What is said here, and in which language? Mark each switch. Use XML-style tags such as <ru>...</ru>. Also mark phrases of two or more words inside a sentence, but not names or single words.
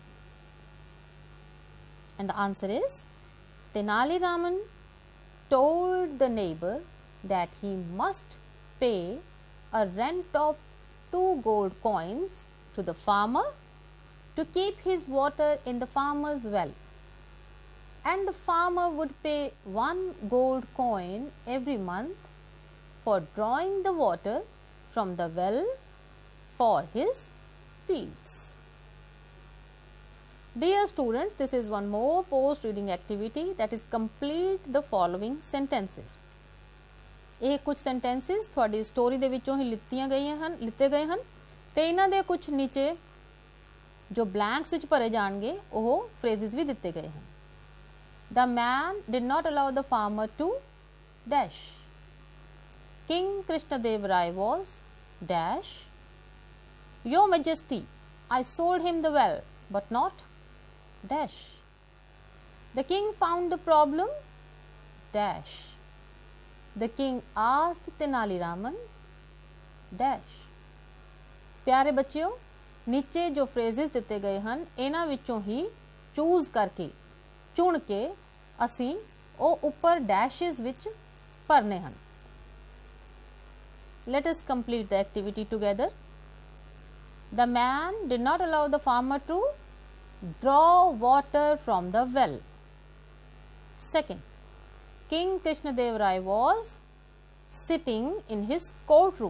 <en>And the answer is, Tenali Raman told the neighbor that he must pay a rent of 2 gold coins to the farmer to keep his water in the farmer's well, and the farmer would pay 1 gold coin every month for drawing the water from the well for his fields. Dear students, this is one more post reading activity, that is complete the following sentences.</en> <pa>ਇਹ ਕੁਝ sentences ਤੁਹਾਡੀ ਸਟੋਰੀ ਦੇ ਵਿੱਚੋਂ ਹੀ ਲਿੱਤੇ ਗਏ ਹਨ ਤੇ ਇਹਨਾਂ ਦੇ ਕੁਝ ਨੀਚੇ ਜੋ ਬਲੈਂਕਸ ਵਿੱਚ ਭਰੇ ਜਾਣਗੇ ਉਹ phrases ਵੀ ਦਿੱਤੇ ਗਏ ਹਨ.</pa> <en>The man did not allow the farmer to dash. King Krishnadev Rai was dash. Your Majesty, I sold him the well, but not dash. The king found the problem dash. The king asked Tenali Raman dash.</en> <pa>ਪਿਆਰੇ ਬੱਚਿਓ, ਨੀਚੇ ਜੋ phrases ਦਿੱਤੇ ਗਏ ਹਨ ਇਹਨਾਂ ਵਿੱਚੋਂ ਹੀ ਚੂਜ਼ ਕਰਕੇ ਚੁਣ ਕੇ ਅਸੀਂ ਉਹ ਉੱਪਰ ਡੈਸ਼ਸ ਵਿੱਚ ਭਰਨੇ ਹਨ.</pa> <en>Let us complete the activity together. The man did not allow the farmer to draw water from the well. Second, King Krishnadev Rai was sitting in his courtroom.</en>